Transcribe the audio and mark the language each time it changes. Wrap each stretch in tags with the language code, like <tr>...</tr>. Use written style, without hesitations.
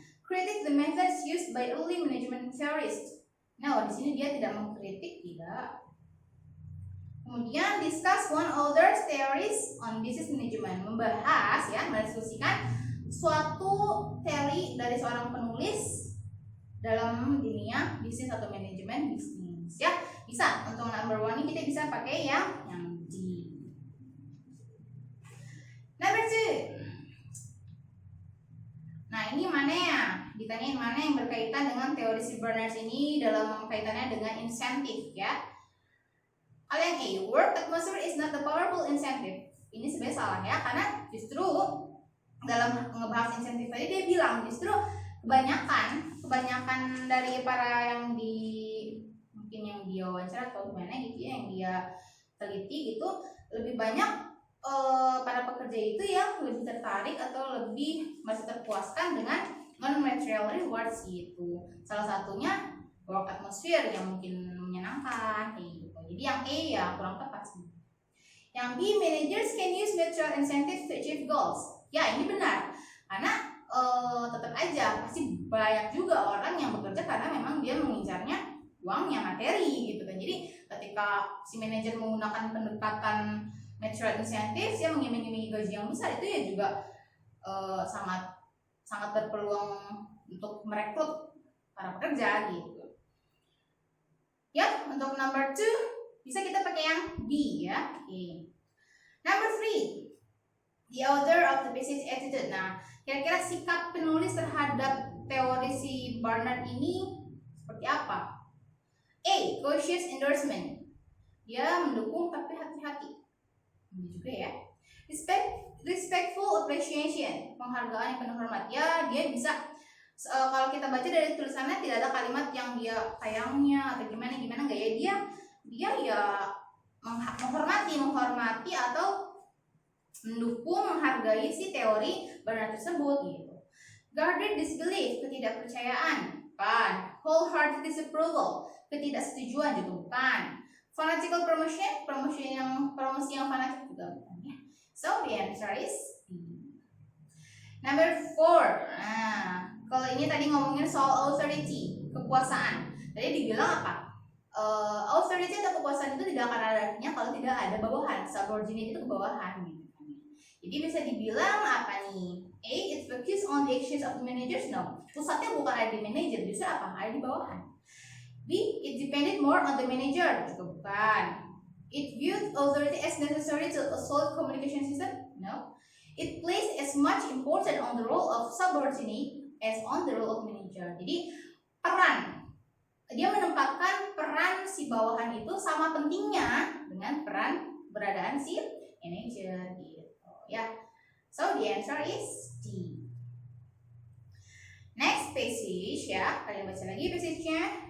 <en>Critique the methods used by early management theorists.</en> <id>Nah, di sini dia tidak mengkritik, tidak. Kemudian</id> <en>discuss one author's theories on business management,</en> <id>membahas ya, mendiskusikan suatu teori dari seorang penulis dalam dunia bisnis atau manajemen bisnis ya. Bisa untuk number 1 ini kita bisa pakai yang D.</id> <en>Number 2.</en> <id>Nah, ini mana ya? Ditanyain mana yang berkaitan dengan teori si Berners ini dalam kaitannya dengan insentif ya. Yang A,</id> <en>work atmosphere is not a powerful incentive.</en> <id>Ini sebenarnya salah ya, karena justru dalam ngebahas insentif tadi dia bilang justru kebanyakan dari para yang mungkin yang dia wawancara atau gimana gitu ya, yang dia teliti gitu, lebih banyak para pekerja itu yang lebih tertarik atau lebih merasa terpuaskan dengan</id> <en>non-material rewards</en> <id>gitu. Salah satunya</id> <en>work atmosphere</en> <id>yang mungkin menyenangkan gitu. Jadi yang A ya kurang tepat sih.</id> <en>Yang B, managers can use material incentives to achieve goals.</en> <id>Ya, ini benar. Karena tetap aja pasti banyak juga orang yang bekerja karena memang dia mengincarnya uangnya, materi gitu kan. Jadi ketika si manajer menggunakan pendekatan</id> <en>material incentives,</en> <id>dia mengiming-imingi gaji yang besar, itu ya juga sangat berpeluang untuk merekrut para pekerja gitu. Ya, untuk</id> <en>number 2</en> <id>bisa kita pakai yang B ya.</id> <en>Okay. Number 3. The author of the business attitude.</en> <id>Nah, kira-kira sikap penulis terhadap teori si Barnard ini seperti apa? A,</id> <en>cautious endorsement.</en> <id>Dia mendukung tapi hati-hati. Ini juga ya.</id> <en>Respectful appreciation.</en> <id>Penghargaan yang penuh hormat. Ya, dia bisa kalau kita baca dari tulisannya tidak ada kalimat yang dia sayangnya atau gimana enggak ya. Dia ya menghormati atau mendukung, menghargai si teori Barnard tersebut gitu.</id> <en>Guarded disbelief,</en> <id>ketidakpercayaan, bukan.</id> <en>Wholehearted disapproval,</en> <id>ketidaksetujuan juga bukan.</id> <en>Fanatical promotion,</en> <id>promosi yang fanatik juga bukan ya.</id> <en>So the answer is B. Number 4.</en> <id>Nah, kalau ini tadi ngomongin soal authority, kekuasaan. Tadi dibilang apa? Authority atau kekuasaan itu tidak akan ada artinya kalau tidak ada bawahan. Subordinate itu kebawahan gitu. Jadi bisa dibilang apa nih? A,</id> <en>it focuses on the actions of the managers.</en> <id>No, pusatnya bukan ada di manager, justru apa? Ada di bawahan.</id> <en>B, it depended more on the manager.</en> <id>Juga bukan.</id> <en>It viewed authority as necessary to a solid communication system. No, it placed as much importance on the role of subordinate as on the role of manager.</en> <id>Jadi peran, dia menempatkan peran si bawahan itu sama pentingnya dengan peran beradaan si manager gitu. Ya,</id> <en>so the answer is D. Next passage</en> <id>ya, kalian baca lagi passage-nya.</id>